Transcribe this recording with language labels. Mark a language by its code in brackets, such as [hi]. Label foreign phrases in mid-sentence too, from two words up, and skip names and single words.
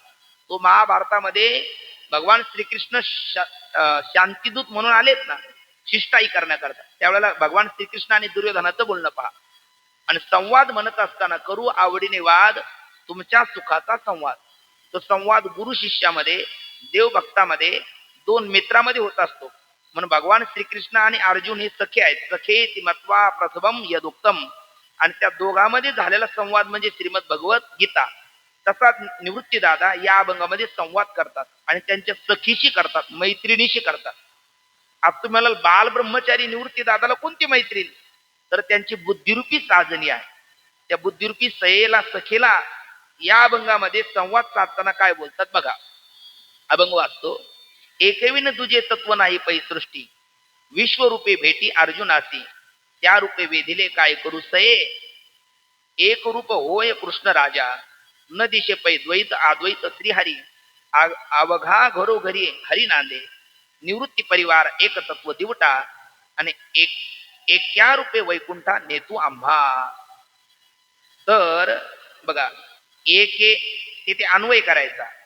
[mr] तो महाभारतामध्ये भगवान श्रीकृष्ण शांतिदूत म्हणून आलेत ना शिष्टाई करण्याकरता, त्यावेळेला भगवान श्रीकृष्ण आणि दुर्योधनाचं बोलणं पहा. आणि संवाद म्हणत असताना करू आवडीने वाद तुमच्या सुखाचा संवाद. तो संवाद गुरु शिष्यामध्ये, देवभक्तामध्ये, 2 मित्रामध्ये होत असतो. म्हणून भगवान श्रीकृष्ण आणि अर्जुन हे सखे आहेत. [sa] सखे ती मत्वा प्रथमम यदुक्तम, [mr] आणि त्या दोघांमध्ये झालेला संवाद म्हणजे श्रीमद भगवत गीता. तसाच निवृत्ती दादा या अभंगामध्ये संवाद करतात आणि त्यांच्या सखीशी करतात, मैत्रिणीशी करतात. आता तुम्हाला बाल ब्रह्मचारी निवृत्ती दादाला कोणती मैत्रीण, तर त्यांची बुद्धिरूपी साजनी आहे. त्या बुद्धिरूपी सयेला सखेला या अभंगामध्ये संवाद साधताना काय बोलतात बघा. अभंग वाचतो. एकविन तुझे तत्व नाही पै सृष्टी, विश्वरूपे भेटी अर्जुनासी, त्या रूपे वेधिले काय करू सये, एक रूप होय कृष्ण राजा, न दिशे पै द्वैत अद्वैत श्रीहरी, अवघा घरोघरी हरी नांदे, निवृत्ती परिवार एक तत्व दिवटा, आणि एक्या रूपे वैकुंठा नेतू आम्हा. तर बघा, एक तिथे अन्वय करायचा.